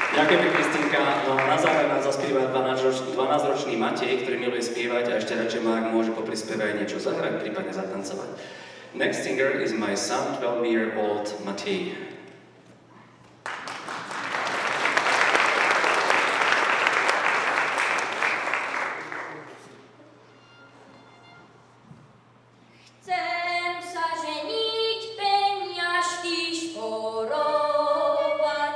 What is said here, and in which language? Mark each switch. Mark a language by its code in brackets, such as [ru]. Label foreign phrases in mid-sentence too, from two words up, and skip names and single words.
[sk] Ďakujeme, Kristínka. No a na záver nám zaspieva 12-ročný Matej, ktorý miluje spievať a ešte radšej má, ak môže popri spieve aj niečo zahrať, prípadne zatancovať. [en] Next singer is my son, 12-year-old Matej. [sk] Chcem sa ženiť, peňažky šporovať.